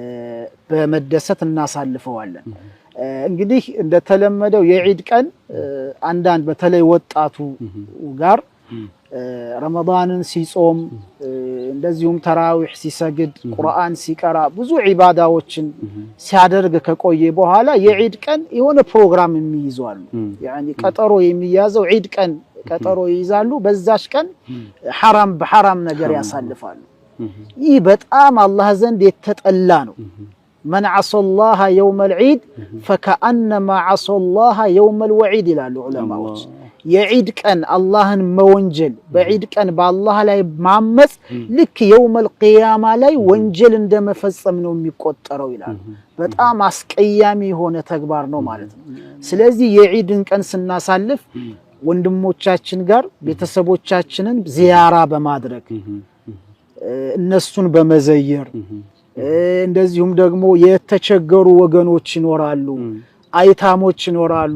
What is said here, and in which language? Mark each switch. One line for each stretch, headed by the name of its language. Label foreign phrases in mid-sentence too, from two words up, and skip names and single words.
Amharic: በመደሰት እናሳልፈዋለን። እንግዲህ እንደተለመደው የዒድ ቀን አንዳንድ በተለይ ወጣቱ ጋር ረመዳንን ሲጾም እንደዚሁም ተራዊህ ሲሰግድ ቁርአን ሲቀራ ብዙ ዒባዳዎችን ሲያደርግ ከቆየ በኋላ የዒድ ቀን የሆነ ፕሮግራም የሚይዛሉ ያኒ ቀጠሮ የሚያዘው ዒድ ቀን ቀጠሮ ይይዛሉ በዛሽ ቀን حرام በሐራም ነገር ያሳልፋሉ ይህ በጣም አላህ ዘንድ የተጠላ ነው
Arabic: من عصى الله يوم العيد فكأنما عصى الله يوم الوعيد
Amharic: ይላሉ ዑለማዎች የዒድ ቀን አላህን መወንጀል በዒድ ቀን በአላህ ላይ ማመጽ ልክ
Arabic: يوم القيامة
Amharic: ላይ ወንጀል እንደመፈጸም ነው የሚቆጠረው ይላሉ በጣም አስቀያሚ የሆነ ተግባር ነው ማለት ነው ስለዚህ የዒድን ቀን ስናሳልፍ ወንድሞቻችን ጋር ቤተሰቦቻችንን ዚያራ በማድረግ እነሱን በመዘየር እንደዚሁም ደግሞ የተቸገሩ ወገኖች ይኖራሉ አይታሞች ይኖራሉ